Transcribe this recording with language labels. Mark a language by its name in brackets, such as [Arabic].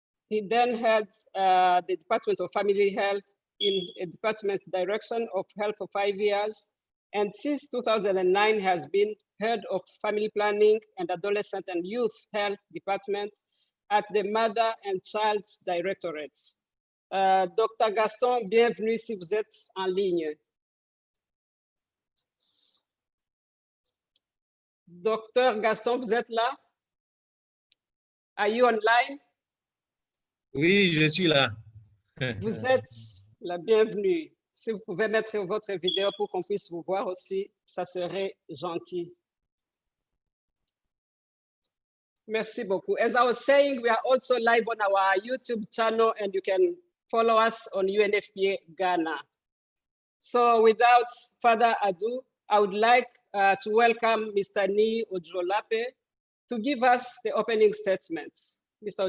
[English] He then had the Department of Family Health in a department direction of health for 5 years. And since 2009 has been head of family planning and adolescent and youth health departments at the Mother and Child Directorates. Dr. [French] Gaston, bienvenue si vous êtes en ligne. Dr. Gaston, vous êtes là? [English] Are you online? [French] Oui, je suis là. Vous êtes la bienvenue. Si vous pouvez mettre votre vidéo pour qu'on puisse vous voir aussi, ça serait gentil. Merci beaucoup. [English] As I was saying, we are also live on our YouTube channel and you can follow us on UNFPA Ghana. So without further ado, I would like to welcome Mr. Ni Ojolape to give us the opening statements. Mr.